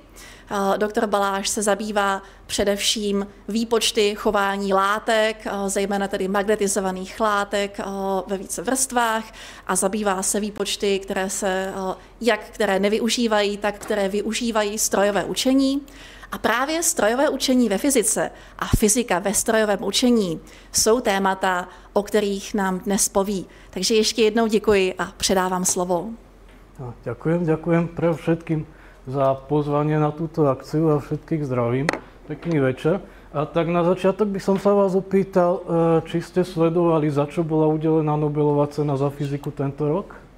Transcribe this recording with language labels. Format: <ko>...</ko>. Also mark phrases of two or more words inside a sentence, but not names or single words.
<cs>Doktor Baláš se zabývá především výpočty chování látek, zejména tedy magnetizovaných látek ve více vrstvách a zabývá se výpočty, které nevyužívají, tak které využívají strojové učení. A právě strojové učení ve fyzice a fyzika ve strojovém učení jsou témata, o kterých nám dnes poví. Takže ještě jednou děkuji a předávám slovo.</cs> <sk>Ďakujem pre všetkým za pozvanie na túto akciu a všetkých zdravím. Pekný večer. A tak na začiatok by som sa vás opýtal, či ste sledovali, za čo bola udelená Nobelová cena za fyziku tento rok?</sk>